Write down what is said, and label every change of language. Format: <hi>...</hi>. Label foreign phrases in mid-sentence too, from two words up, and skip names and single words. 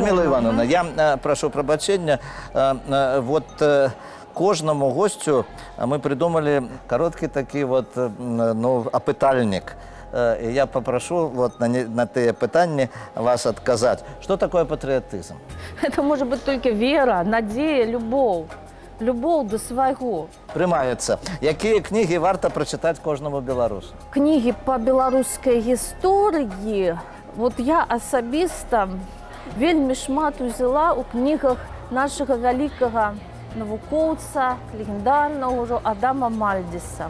<be>Людмила Івановна, я прашу прабачэння. Вот кожнаму госцю мы придумали кароткі такі вот, ну, апытальнік. Я попрошу вот на тыя пытанні вас адказаць. Што такое патрыятызм?</be> <ru>Это может быть только вера, надея, любовь.</ru> <be>Любовь до свайго. Прымаецца. Якія кнігі варта прачытаць кожнаму беларусу? Кнігі па беларускай гісторыі, вот я асабіста вельмі шмат узяла ў кнігах нашага вялікага навукоўца, легендарнага ўжо Адама Мальдзіса.</be>